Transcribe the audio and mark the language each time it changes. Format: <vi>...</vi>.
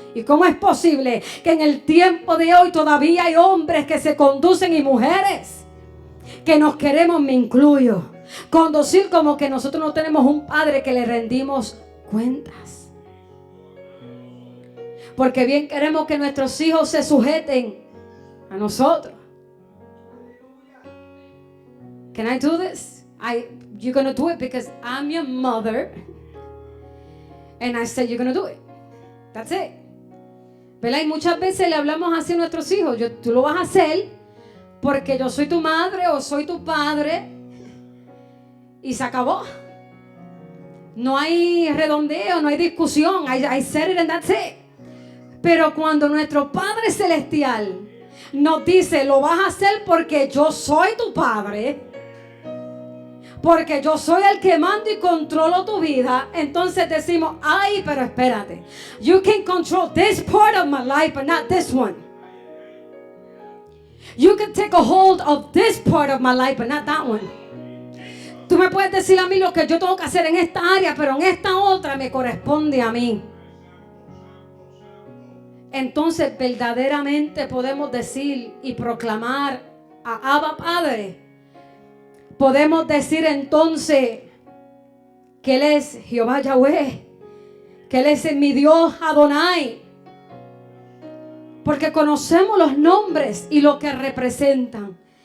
<es>¿Y cómo es posible que en el tiempo de hoy todavía hay hombres que se conducen y mujeres que nos queremos, me incluyo, conducir como que nosotros no tenemos un Padre que le rendimos cuentas? Porque bien queremos que nuestros hijos se sujeten a nosotros.</es> <en>Can I do this? You're going to do it because I'm your mother and I said you're going to do it. That's it.</en> <es>¿Verdad? Y muchas veces le hablamos así a nuestros hijos. Tú lo vas a hacer porque yo soy tu madre o soy tu padre. Y se acabó. No hay redondeo, no hay discusión.</es> <en>I said it and that's it.</en> <es>Pero cuando nuestro Padre Celestial nos dice, lo vas a hacer porque yo soy tu Padre, porque yo soy el que mando y controlo tu vida, entonces decimos, ay, pero espérate,</es> <en>you can control this part of my life but not this one. You can take a hold of this part of my life but not that one.</en> <es>Tú me puedes decir a mí lo que yo tengo que hacer en esta área, pero en esta otra me corresponde a mí. Entonces verdaderamente podemos decir y proclamar a Abba Padre. Podemos decir entonces que Él es Jehová Yahweh, que Él es mi Dios Adonai, porque conocemos los nombres y lo que representan.</es>